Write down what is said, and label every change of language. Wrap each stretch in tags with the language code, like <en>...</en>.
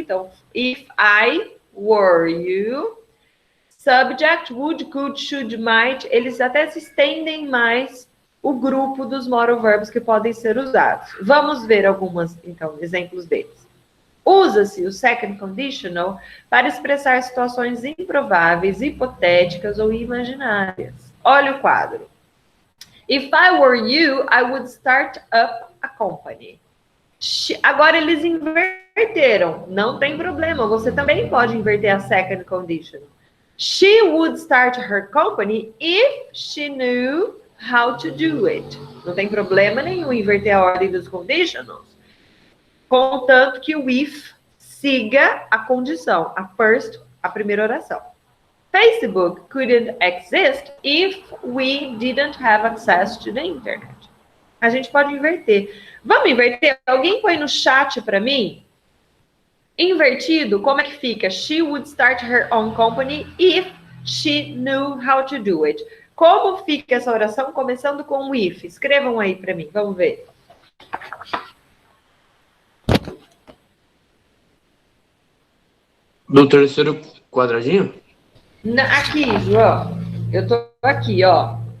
<pt>Então,</pt> <en>if I were you, subject, would, could, should, might,</en> <pt>eles até se estendem mais o grupo dos modal verbs que podem ser usados. Vamos ver alguns, então, exemplos deles. Usa-se o second conditional para expressar situações improváveis, hipotéticas ou imaginárias. Olha o quadro.</pt> <en>If I were you, I would start up a company.</en> <pt>Agora eles inverteram. Não tem problema. Você também pode inverter a second conditional.</pt> <en>She would start her company if she knew how to do it.</en> <pt>Não tem problema nenhum inverter a ordem dos conditionals. Contanto que o if siga a condição, a primeira oração.</pt> <en>Facebook couldn't exist if we didn't have access to the internet.</en> <pt>A gente pode inverter. Vamos inverter? Alguém põe no chat para mim? Invertido, como é que fica?</pt> <en>She would start her own company if she knew how to do it.</en> <pt>Como fica essa oração começando com o if? Escrevam aí para mim, vamos ver. No terceiro quadradinho? Aqui, João. Eu tô aqui, ó.</pt>